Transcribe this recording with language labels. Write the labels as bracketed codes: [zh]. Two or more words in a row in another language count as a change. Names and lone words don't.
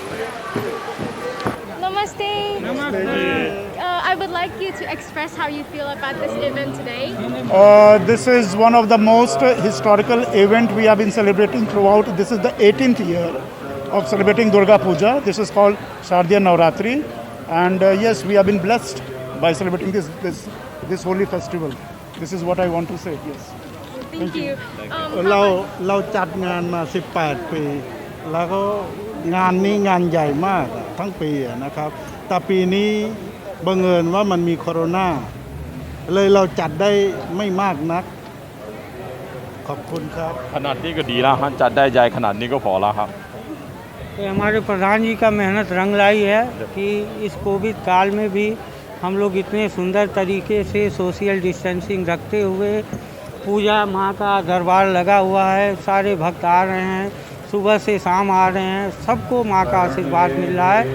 [en] Namaste. I would like you to express how you feel about this event today. This is one of the most historical event we have been celebrating throughout. This is the 18th year of celebrating Durga Puja. This is called Shardiya Navratri, and yes, we have been blessed by celebrating this holy festival. This is what I want to say. Yes. Thank you. [th] เราจัดงานมา 18 ปี แล้วก็งานนี้งานใหญ่มากทั้งปีนะครับแต่ปีนี้บังเอิญว่ามันมีโควิดเลยเราจัดได้ไม่มากนักขอบคุณครับขนาดนี้ก็ดีแล้วฮะจัดได้ใหญ่ขนาดนี้ก็พอแล้วครับ [hi] हमारे प्रधान जी का मेहनत रंग लाई है कि इस कोविड काल में भी हम लोग इतने सुंदर तरीके से सोशल डिस्टेंसिंग रखते हुए पूजा माँ का दरबार लगा हुआ है। सारे भक्त आ रहे हैं, सुबह से शाम आ रहे हैं, सबको माँ का आशीर्वाद मिल रहा है।